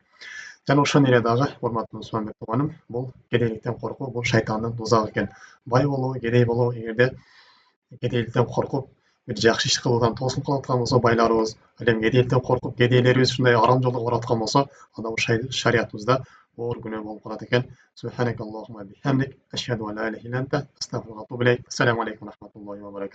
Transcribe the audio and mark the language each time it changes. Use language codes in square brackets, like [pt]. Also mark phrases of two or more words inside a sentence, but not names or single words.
[ky] Жана ошондой эле дагы, урматтуу мусулман тууганым, бул кедейликтен коркуу, бул шайтандын тузагы экен. Бай болуу, кедей болуу, эгерде кедейликтен коркуп, бир жакшы иш кылуудан тоосун калып аткан болсо байларыбыз, ал эми кедейликтен коркуп, кедейлерибиз ушундай арам жолго барып аткан болсо, анда бул шариятыбызда оор күнөө болуп калат экен. [ar] سبحانك اللهم بحمدك أشهد أن لا إله إلا أنت أستغفرك وأتوب إليك. السلام عليكم ورحمة الله وبركاته.